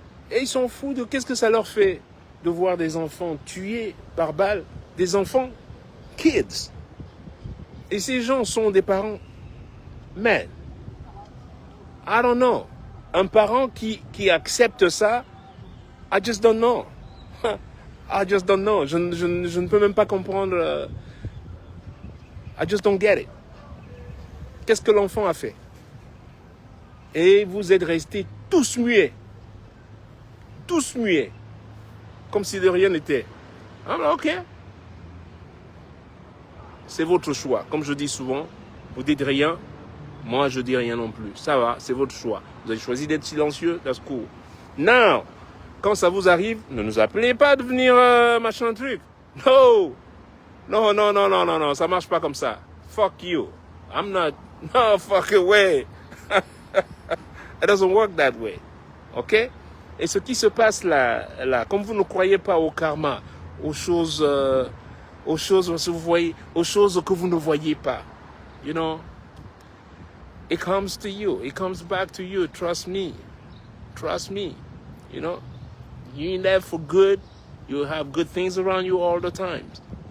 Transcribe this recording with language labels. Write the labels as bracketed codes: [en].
[fr] Et ils s'en foutent de qu'est-ce que ça leur fait de voir des enfants tués par balle. Des enfants, kids. Et ces gens sont des parents. [en] Man, I don't know. [fr] Un parent qui accepte ça, [en] I just don't know. I just don't know. [fr] Je ne peux même pas comprendre. [en] I just don't get it. [fr] Qu'est-ce que l'enfant a fait? Et vous êtes restés tous muets. Tous muets. Comme si de rien n'était. Ah, ok. C'est votre choix. Comme je dis souvent, vous dites rien, moi je dis rien non plus. Ça va, c'est votre choix. Vous avez choisi d'être silencieux, [en] that's cool. Now, [fr] quand ça vous arrive, ne nous appelez pas de venir machin truc. No. Non, non, non, non, non, non, ça marche pas comme ça. [en] Fuck you. I'm not... No fucking way. It doesn't work that way. OK? [fr] Et ce qui se passe là, comme vous ne croyez pas au karma, aux choses vous voyez, aux choses que vous ne voyez pas, [en] you know, it comes to you, it comes back to you. Trust me, you know, you in there for good. You have good things around you all the times.